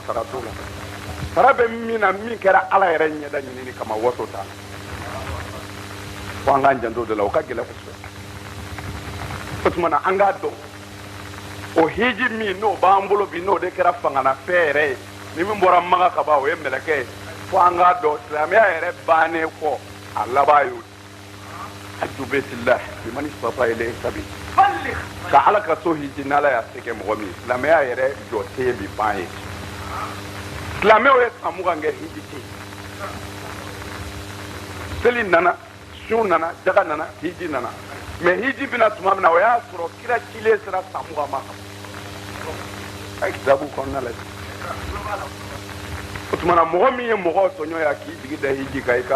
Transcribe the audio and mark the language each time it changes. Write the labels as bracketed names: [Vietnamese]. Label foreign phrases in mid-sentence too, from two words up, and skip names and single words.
[Bambara] sara t'o la sara bɛ min na min kɛra ala yɛrɛ ɲɛda ɲinini kama waso t'a la fo an k'an janto de la o ka gɛlɛn kosɛbɛ o tuma na an k'a dɔn o hiji min n'o b'an bolo bi n'o de kɛra fangana fɛn yɛrɛ ye ni min bɔra Magan ka ban o ye mɛlɛkɛ ye fo an k'a dɔn silamɛya yɛrɛ bannen kɔ a laban y'o [Arabic] حج بيت الله لمن استطاع إليه سبيلا [Bambara] ka ala ka so hiji n'ala y'a se kɛ mɔgɔ min silamɛya yɛrɛ jɔ se bi ban ye silamɛw ye san 20 kɛ hiji tɛ seli nana sun nana daga nana hiji nana mais hiji bina tuma min na o y'a sɔrɔ kira cilen sera san 20 ma a ye kitabu kɔnɔna la o tuma na mɔgɔ min ye mɔgɔw tɔɲɔ ya k'i jigi da hiji kan i k'a